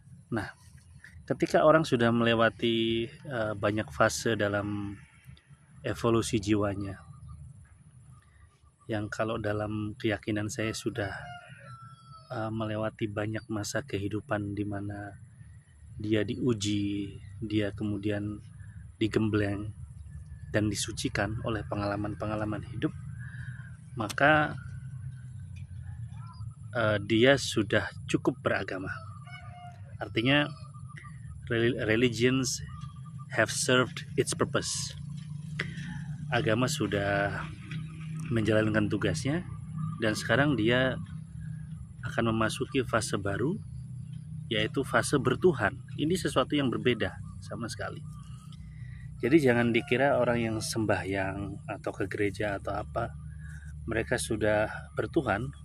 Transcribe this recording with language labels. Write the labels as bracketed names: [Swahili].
[Indonesian] Nah, ketika orang sudah melewati banyak fase dalam evolusi jiwanya, yang kalau dalam keyakinan saya sudah melewati banyak masa kehidupan di mana dia diuji, dia kemudian digembleng dan disucikan oleh pengalaman-pengalaman hidup, maka dia sudah cukup beragama. Artinya [English] religions have served its purpose. [Indonesian] Agama sudah menjalankan tugasnya, dan sekarang dia akan memasuki fase baru, yaitu fase bertuhan. Ini sesuatu yang berbeda sama sekali. Jadi jangan dikira orang yang sembahyang atau ke gereja atau apa, mereka sudah bertuhan.